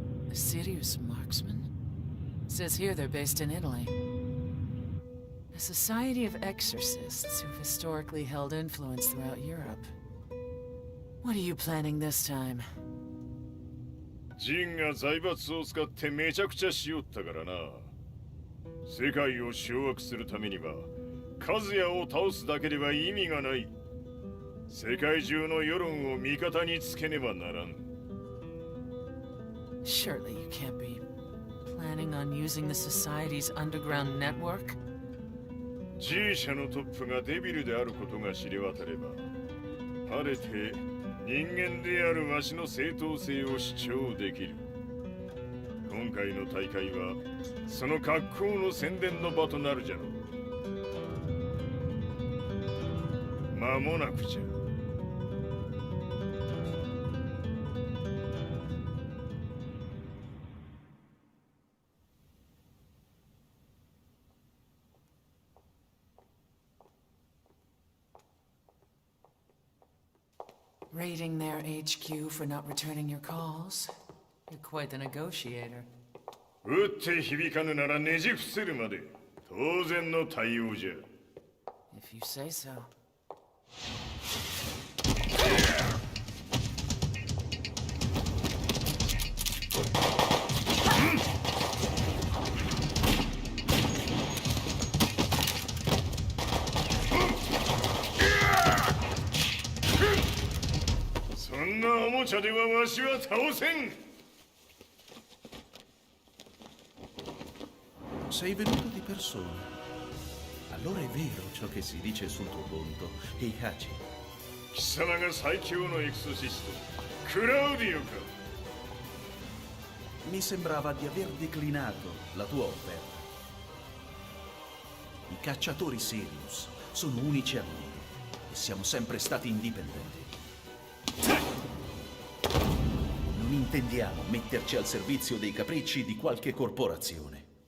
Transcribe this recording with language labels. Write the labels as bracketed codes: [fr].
[en] A serious marksman? Says here they're based in Italy. A society of exorcists who've historically held influence throughout Europe. What are you planning this time? [ja] ジンが財閥を使ってめちゃくちゃしよったからな。世界を掌握するためには、カズヤを倒すだけでは意味がない。世界中の世論を味方につけねばならん。 [en] Surely you can't be planning on using the society's underground network? [ja] G 社のトップがデビルであることが知れ渡れば、晴れて人間であるわしの正当性を主張できる。今回の大会はその格好の宣伝の場となるじゃろう。間もなくじゃ。 [en] Raiding their HQ for not returning your calls. You're quite the negotiator. [ja] 打って響かぬならねじ伏せるまで当然の対応じゃ。 [en] If you say so. [ja] そんなおもちゃではわしは倒せん。 [it] Sei venuto di persona. Allora è vero ciò che si dice sul tuo conto, Heihachi. [ja] 貴様が最強のエクソシスト、クラウディオか。 [it] Mi sembrava di aver declinato la tua offerta. I cacciatori Sirius sono unici al mondo e siamo sempre stati indipendenti. Non intendiamo metterci al servizio dei capricci di qualche corporazione.